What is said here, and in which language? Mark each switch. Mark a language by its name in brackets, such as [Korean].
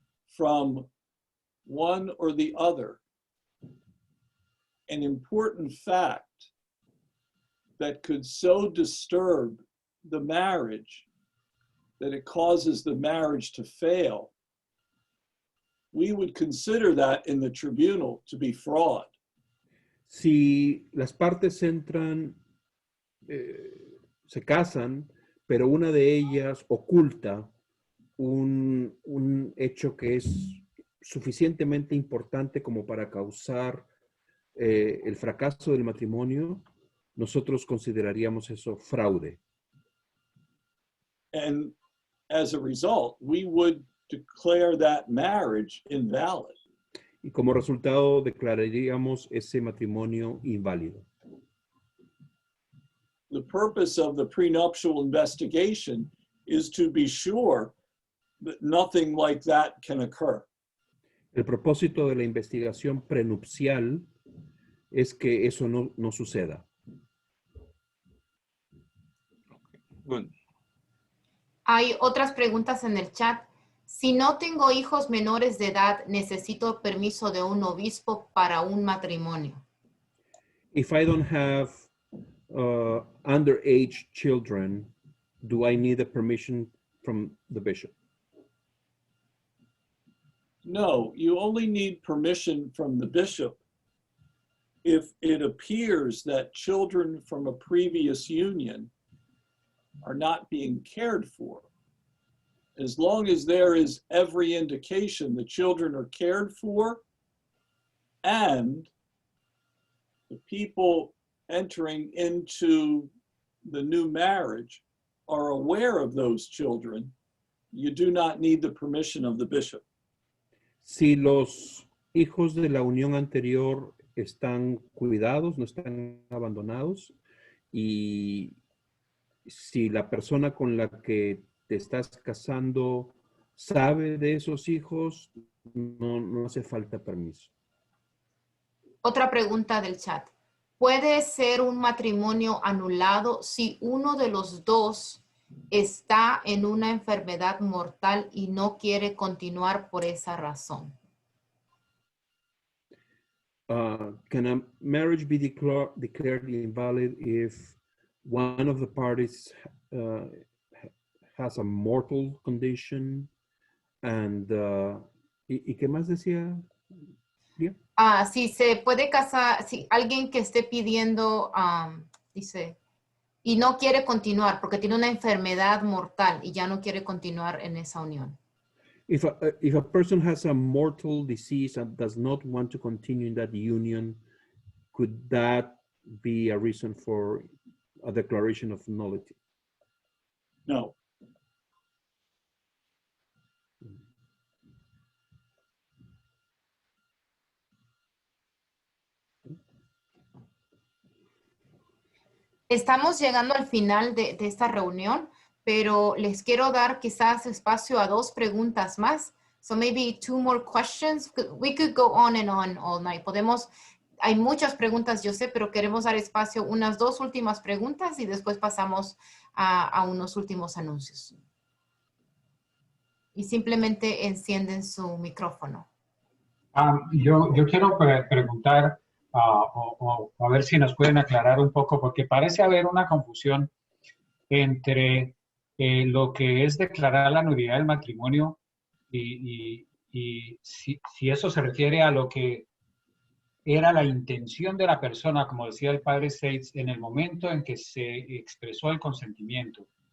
[English] from one or the other an important fact that could so disturb the marriage that it causes the marriage to fail, we would consider that in the tribunal to be fraud. [Spanish] Si las partes entran, se casan, pero una de ellas oculta un hecho que es suficientemente importante como para causar el fracaso del matrimonio, nosotros consideraríamos eso fraude. [English] And as a result, we would declare that marriage invalid. [Spanish] Y como resultado declararíamos ese matrimonio inválido. [English] The purpose of the prenuptial investigation is to be sure that nothing like that can occur. [Spanish] El propósito de la investigación prenupcial es que eso no suceda. [English] Good. [Spanish] Hay otras preguntas en el chat. Si no tengo hijos menores de edad, ¿necesito permiso de un obispo para un matrimonio? [English] If I don't have underage children, do I need a permission from the bishop? No, you only need permission from the bishop if it appears that children from a previous union are not being cared for. As long as there is every indication the children are cared for and the people entering into the new marriage are aware of those children, you do not need the permission of the bishop. [Spanish] Si los hijos de la unión anterior están cuidados, no están abandonados, y si la persona con la que te estás casando sabe de esos hijos, no hace falta permiso. Otra pregunta del chat. ¿Puede ser un matrimonio anulado si uno de los dos está en una enfermedad mortal y no quiere continuar por esa razón? [English] Can a marriage be declared invalid if one of the parties has a mortal condition and [Spanish] ¿y qué más decía? Si se puede casar, si alguien que esté pidiendo, dice, y no quiere continuar porque tiene una enfermedad mortal y ya no quiere continuar en esa unión. [English] If a person has a mortal disease and does not want to continue in that union, could that be a reason for a declaration of nullity? No. [Spanish] Estamos llegando al final de esta reunión, pero les quiero dar quizás espacio a 2 preguntas más. [English] So maybe 2 more questions. We could go on and on all night. [Spanish] Hay muchas preguntas, yo sé, pero queremos dar espacio a unas 2 últimas preguntas y después pasamos a unos últimos anuncios. Y simplemente encienden su micrófono. Yo quiero preguntar, o a ver si nos pueden aclarar un poco, porque parece haber una confusión entre lo que es declarar la nulidad del matrimonio y si eso se refiere a lo que era la intención de la persona, como decía el padre Seitz, en el momento en que se expresó el consentimiento.